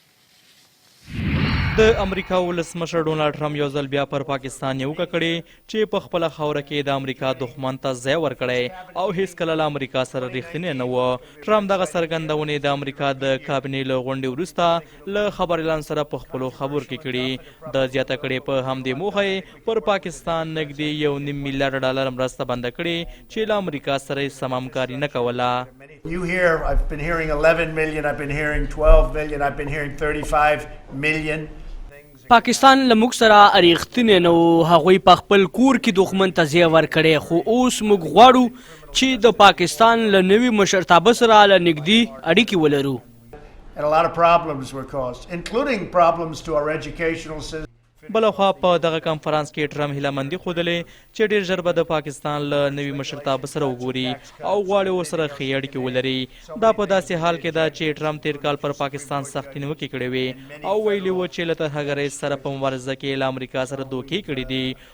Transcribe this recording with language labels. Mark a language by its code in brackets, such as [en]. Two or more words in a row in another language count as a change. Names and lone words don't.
[ps] د امریکا ولسمشر ډونالډ ټرمپ یو ځل بیا پر پاکستان نیوکه کړې چې په خپله خاوره کې د امریکا دښمن ته ځای ورکړی او هیڅکله له امریکا سره رښتینی نه و. ټرمپ دغه څرګندونې د امریکا د کابینې له غونډې وروسته له خبر اعلان سره په خپلو خبرو کې کړي. د زیاته کړې په همدې موخه یې پر پاکستان نږدې $1.5 میلیارډ مرسته بنده کړې چې له امریکا سره یې سم همکاري نه کوله. [en] You hear, I've been hearing 11 million, I've been hearing 12 million, I've been hearing 35 million. [ps] پاکستان له موږ سره اړیښتنې نه و، هغوی په خپل کور کې دښمن ته ځای ورکړی، خو اوس موږ غواړو چې د پاکستان له نوي مشرتابه سره له نږدې اړیکې ولرو. [en] And a lot of problems were caused, including problems to our educational system. [ps] بلخوا په دغه کنفرانس کې ټرمپ هیلهمندي ښودلې چې ډیر ژر به د پاکستان له نوي مشرتابه سره وګوري او غواړي ورسره ښې اړیکې ولري. دا په داسې حال کې ده چې ټرمپ تیر کال پر پاکستان سختې نیوکې کړې وې او ویلي و چې له ترهګرۍ سره په مبارزه کې له امریکا سره دوکې کړي دي.